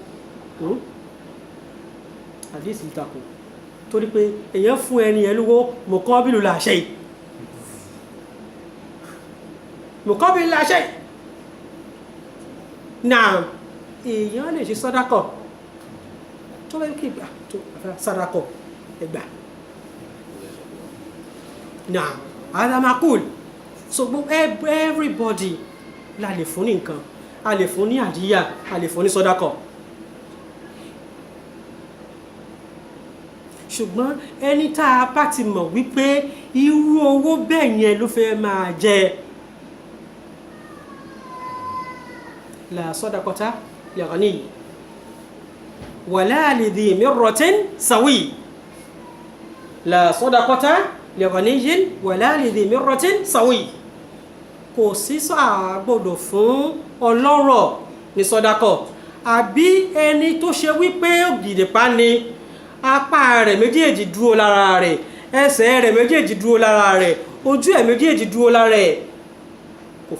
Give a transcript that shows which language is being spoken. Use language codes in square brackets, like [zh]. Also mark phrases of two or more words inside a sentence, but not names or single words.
[yo] àdìsí ìtakò torí pé èèyàn fún ẹni ẹ lówó mọ̀kọ́bílù làṣẹ yìí mọ̀kọ́bílù làṣẹ yìí náà èèyàn lè ṣe sàdákọ̀ tó bẹ́ẹ̀ kí ìgbà tó sàdákọ̀ ẹgbà náà alamakul [en] so everybody [yo] la lè fún ní nǹkan a lè fún ní àdíyà a lè fún ní sàdákọ̀. ṣùgbọ́n ẹni tá a bá ti mọ̀ wípé irú owó bẹ́ẹ̀ yẹn ló fẹ́ máa jẹ [ar] لا صدقة لغني ولا لذي مرة سوي لا صدقة لغني ولا لذي مرة سوي [yo] kò sí gbọ́dọ̀ fún ọlọ́rọ̀ ní sọ́dákọ̀ àbí ẹni tó ṣe wípé ògìdè pa ni apá rẹ̀ méjèèjì dúró lára rẹ̀ ẹsẹ̀ rẹ̀ méjèèjì dúró lára rẹ̀ ojú ẹ̀ méjèèjì dúró lára ẹ̀ kò